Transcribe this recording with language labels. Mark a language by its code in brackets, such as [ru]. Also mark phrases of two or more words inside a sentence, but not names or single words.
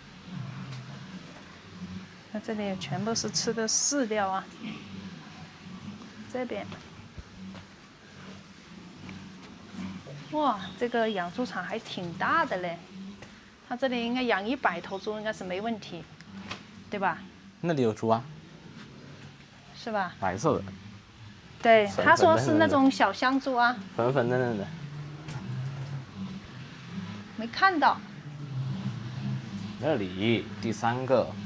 [zh] 那這裡全部是吃的飼料啊。這邊。哇，這個養豬場還挺大的嘞。它這裡應該養100頭豬應該是沒問題，對吧？那裡有豬啊。是吧？白色的。對，他說是那種小香豬啊。粉粉嫩嫩的。沒看到。那裡第3個。